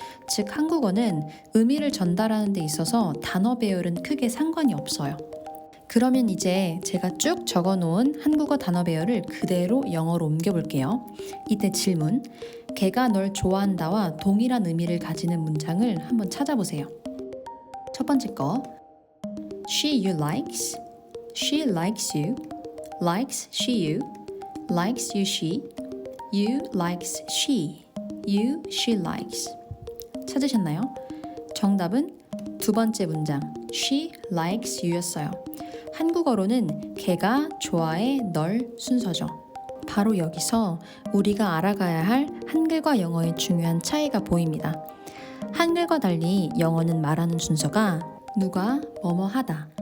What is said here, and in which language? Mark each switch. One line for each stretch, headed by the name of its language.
Korean: 즉 한국어는 의미를 전달하는 데 있어서 단어 배열은 크게 상관이 없어요. 그러면 이제 제가 쭉 적어놓은 한국어 단어 배열을 그대로 영어로 옮겨볼게요. 이때 질문, 걔가 널 좋아한다와 동일한 의미를 가지는 문장을 한번 찾아보세요. 첫 번째 거,
English: She you likes, she likes you, likes she you, likes you she, you likes she, you she likes.
Korean: 찾으셨나요? 정답은 두 번째 문장,
English: she likes you
Korean: 였어요. 한국어로는 걔가 좋아해 널 순서죠. 바로 여기서 우리가 알아가야 할 한글과 영어의 중요한 차이가 보입니다. 한글과 달리 영어는 말하는 순서가 누가 뭐뭐 하다,